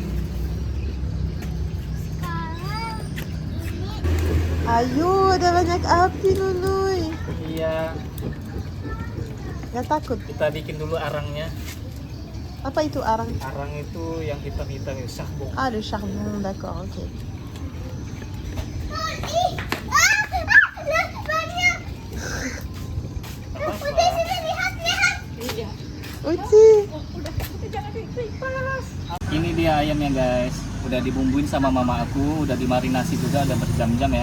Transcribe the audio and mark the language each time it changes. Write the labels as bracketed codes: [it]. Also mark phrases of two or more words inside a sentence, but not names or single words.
[id] Sekarang ini Ayo, ada banyak api, Nunuy. Iya, Gak takut. kita bikin dulu arangnya. Apa itu arang? Arang itu yang hitam-hitam itu syahbong. [fr] Ah, le charbon, d'accord, ok. [id] banyak. Udah sini lihat. Iya. Uci. Ini dia ayamnya guys. Udah dibumbuin sama mama aku, udah dimarinasi juga, udah berjam-jam ya.